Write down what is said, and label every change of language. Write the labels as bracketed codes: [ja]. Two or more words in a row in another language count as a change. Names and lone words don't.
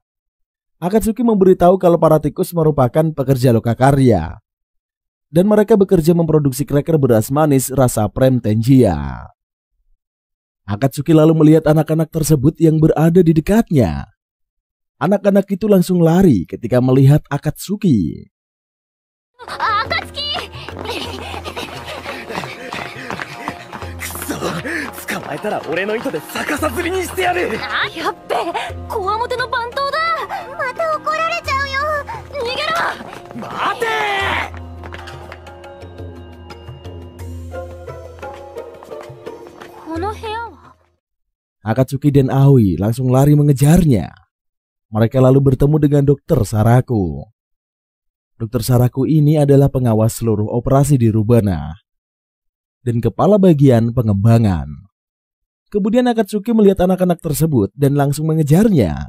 [id] Akatsuki memberitahu kalau para tikus merupakan pekerja lokakarya dan mereka bekerja memproduksi kraker beras manis rasa Prem Tenjia. Akatsuki lalu melihat anak-anak tersebut yang berada di dekatnya. Anak-anak itu langsung lari ketika melihat Akatsuki. Akatsuki! [ja] 捕まえたら俺の糸で逆さ釣りにしてやる。やっべ、こわもての番頭だ。また怒られちゃうよ。逃げろ。待てこの部屋は [id] Akatsuki dan Aoi langsung lari mengejarnya. Mereka lalu bertemu dengan Dokter Saraku. Dokter Saraku ini adalah pengawas seluruh operasi di Rubana dan kepala bagian pengembangan. Kemudian Akatsuki melihat anak-anak tersebut dan langsung mengejarnya.